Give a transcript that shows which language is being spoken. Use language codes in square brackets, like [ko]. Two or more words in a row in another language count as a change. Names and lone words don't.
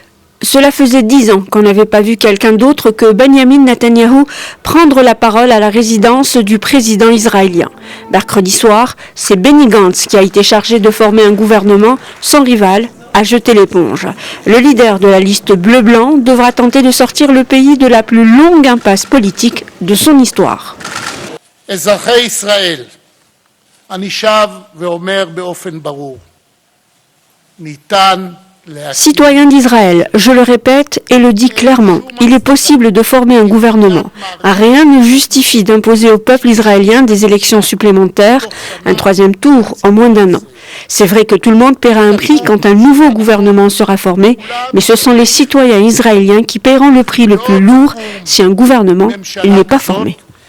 [fr] Cela faisait 10 ans qu'on n'avait pas vu quelqu'un d'autre que Benjamin Netanyahou prendre la parole à la résidence du président israélien. Mercredi soir, c'est Benny Gantz qui a été chargé de former un gouvernement. Son rival a jeté l'éponge. Le leader de la liste bleu-blanc devra tenter de sortir le pays de la plus longue impasse politique de son histoire. [he] אזרחי ישראל, אני שב ואומר באופן ברור, ניתן [fr] Citoyens d'Israël, je le répète et le dis clairement, il est possible de former un gouvernement. Rien ne justifie d'imposer au peuple israélien des élections supplémentaires, un troisième tour en moins d'1 an. C'est vrai que tout le monde paiera un prix quand un nouveau gouvernement sera formé, mais ce sont les citoyens israéliens qui paieront le prix le plus lourd si un gouvernement n'est pas formé.